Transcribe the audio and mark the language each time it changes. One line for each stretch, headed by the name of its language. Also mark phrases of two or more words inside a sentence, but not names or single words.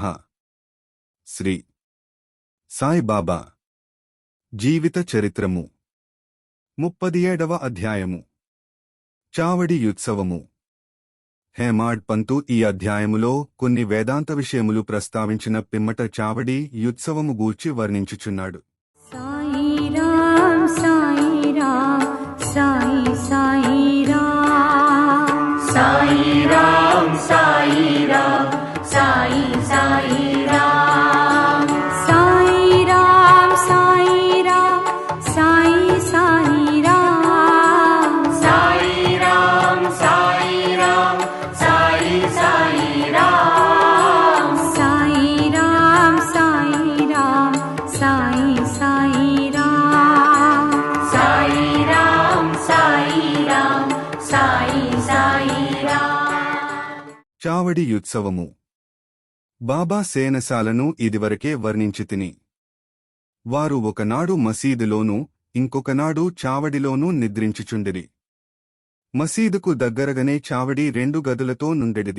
Telugu: శ్రీ సాయిబాబా జీవిత చరిత్రము 37వ అధ్యాయము. చావడి యుత్సవము. హేమాడ్ పంతు ఈ అధ్యాయములో కొన్ని వేదాంత విషయములు ప్రస్తావించిన పిమ్మట చావడి యుత్సవము గూర్చి వర్ణించుచున్నాడు. साई साई राम साई राम साई राम साई साई राम साई राम साई राम साई साई राम साई राम साई राम साई साई राम साई राम साई राम साई साई राम साई राम साई राम साई साई राम. చావడి యుత్సవము. బాబా సేనసాలను ఇదివరకే వర్ణించితిని. వారు ఒకనాడు మసీదులోనూ ఇంకొకనాడు చావడిలోనూ నిద్రించుచుండిరి. మసీదుకు దగ్గరగనే చావడి 2 గదులతో నుండెడిది.